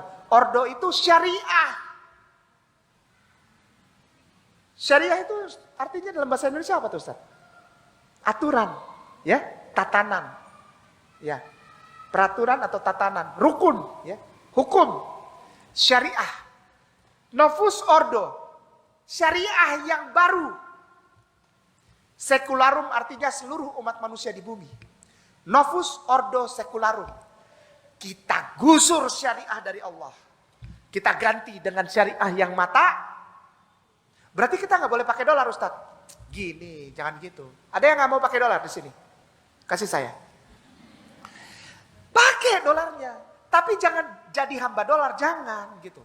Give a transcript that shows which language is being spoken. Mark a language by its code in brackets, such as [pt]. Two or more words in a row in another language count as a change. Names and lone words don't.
[id] Ordo itu syariah. Syariah itu artinya dalam bahasa Indonesia apa tuh Ustaz? Aturan, ya, tatanan, ya, peraturan atau tatanan, rukun, ya, hukum, syariah, [la] novus ordo, [id] syariah yang baru, secularum artinya seluruh umat manusia di bumi, [la] novus ordo secularum, [id] kita gusur syariah dari Allah, kita ganti dengan syariah yang mata. Berarti kita nggak boleh pakai dolar, Ustadz. Gini, jangan gitu. Ada yang nggak mau pakai dolar di sini? Kasih saya. Pakai dolarnya, tapi jangan jadi hamba dolar, jangan gitu.